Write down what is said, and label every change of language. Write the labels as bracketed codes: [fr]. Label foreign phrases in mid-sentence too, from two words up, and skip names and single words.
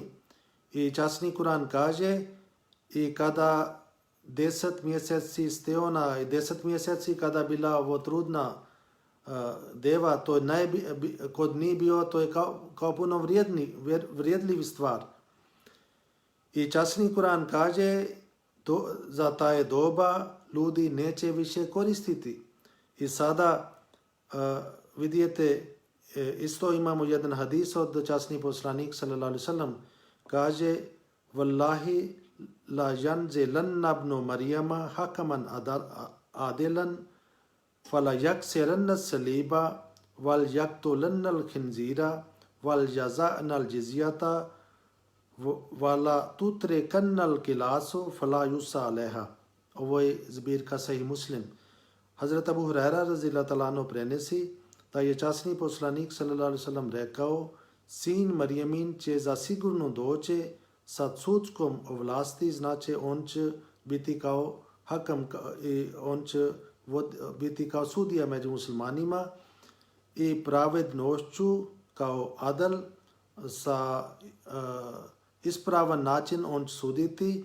[bs] I časni Kur'an kaže i kada 10 mjeseci steona i 10 mjeseci kada bila ovo trudna deva, to je kod njih bio, to je kao puno vrijedljiv stvar. I časni Kur'an kaže za taj doba ljudi neće više koristiti. I sada vidite, isto imamo jedan hadis od časni poslanik [ar] صلى الله عليه وسلم, kaže والله لينزلن ابن مريم حكما عادلا فليكسرن الصليب وليقتلن الخنزير وليضعن الجزية ولتتركن القلاص فلا يسعى عليها. [bs] Ovo je zbirka Sahih Muslim. Hazrat Abu Hurajra [ar] رضي الله تعالى عنه [bs] prenosi da je časni poslanik [ar] صلى الله عليه وسلم [bs] rekao: sin Marjamin će zasigurno doći sa sudskom ovlasti, znači on će biti kao hakam i on će biti kao sudija među muslimanima i pravednošću kao adal sa ispravan način on će suditi.